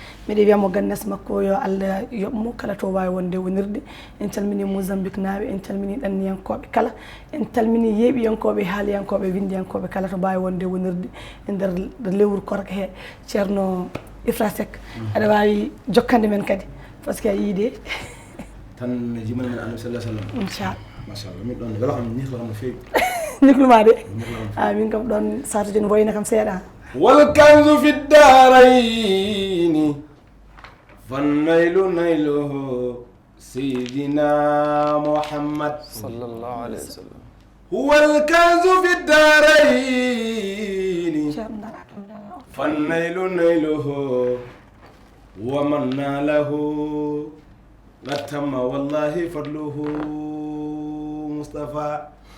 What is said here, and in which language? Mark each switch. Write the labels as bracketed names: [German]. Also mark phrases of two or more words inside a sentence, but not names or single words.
[Fula] Mbiɗa wiya mo Gandès makko yo Allah yoɓ mo, kala to wawi wonde wonirde. En calmini Mozambique naaɓe, en calmini ɗanniyankoɓe kala, en calmini yeeɓiyankoɓe, haaliyankoɓe, windiyankoɓe kala to mbawi wonde wonirde e nder lewru korka he. Ceerno Ifra Seck, Mhm. aɗa wawi jokkande men kadi, [French] par ce que [Fula] a yii de. Tan jimani men Annabi [Arabic] صلى الله عليه وسلم. [Fula] Inchallah. Machallah, min ɗon wela kam, ni ko no fewi. Ni ko ma de. Ni ko no fewi. Ah, min kam ɗon saatu joni woyna kam seeɗa. [Arabic] والكنز في الدارين فأن نيله نيله، سيدنا محمد. صلى الله عليه وسلم. هو الكنز في الدارين فأن نيله نيله، ومن ناله قد تم والله فضله، مصطفى.